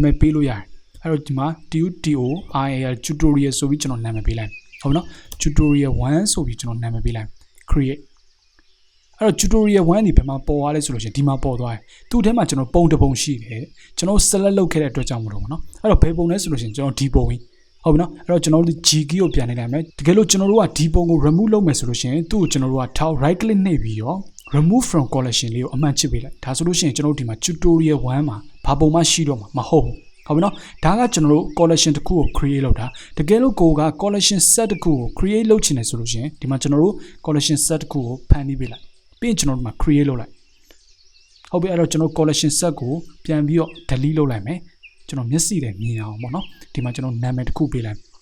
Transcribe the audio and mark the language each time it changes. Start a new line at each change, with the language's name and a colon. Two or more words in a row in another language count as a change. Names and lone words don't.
Burmese: ည်ပေးလို့ရတယ်အဲ့တော့ဒီမှာ
English: tutorial tutorial
Burmese: ဆိုပြီးကျွန်တော်နာမည်ပေးလိုက်ဟုတ်ပြီနော် tutorial 1ဆိုပြီးကျွန်တော်နာမည်ပေးလိုက် create အဲ့တော့ tutorial 1ဒီဘယ်မှာပေါ်သွားလဲဆိုလို့ရှိရင်ဒီမှာပေါ်သွားတယ်သူ့ထဲမှာကျွန်တော်ပုံတစ်ပုံရှိတယ်ကျွန်တော် select လုပ်ခဲ့တဲ့အတွက်ကြောင့်မလို့ပေါ့နော်အဲ့တော့ဘယ်ပုံလဲဆိုလို့ရှိရင်ကျွန်တော်ဒီပုံကြီးဟုတ်ပြီနော်အဲ့တော့ကျွန်တော်တို့
English: G key
Burmese: ကိုပြန်နေလိုက်မယ်တကယ်လို့ကျွန်တော်တို့ကဒီပုံကို remove လုပ်မယ်ဆိုလို့ရှိရင်သူ့ကိုကျွန်တော်တို့ကထောက်
English: right click
Burmese: နှိပ်ပြီးတော့
English: remove from collection
Burmese: လေးကိုအမှန်ချစ်ပေးလိုက်ဒါဆိုလို့ရှိရင်ကျွန်တော်တို့ဒီမှာ tutorial 1မှာဘာပုံမှရှိတော့မှာမဟုတ်ဘူးဟုတ်ပြီနော်ဒါကကျွန်တော်တို့ collection တစ်ခုကို create လုပ်တာတကယ်လို့ကိုက
English: collection set
Burmese: တစ်ခုကို create လုပ်ချင်တယ်ဆိုလို့ရှိရင်ဒီမှာကျွန်တော်တို့
English: collection set
Burmese: တစ်ခုကိုဖန်တီးပေးလိုက်ပြီးရင်ကျွန်တော်တို့မှာ create လုပ်လိုက်ဟုတ်ပြီအဲ့တော့ကျွန်တော်
English: collection set
Burmese: ကိုပြန်ပြီးတော့ delete လုပ်လိုက်မယ်ကျွန်တော်မျက်စိနဲ့မြင်အောင်ပေါ့နော်ဒီမှာကျွန်တော်နာမည်တစ်ခုပေးလိုက်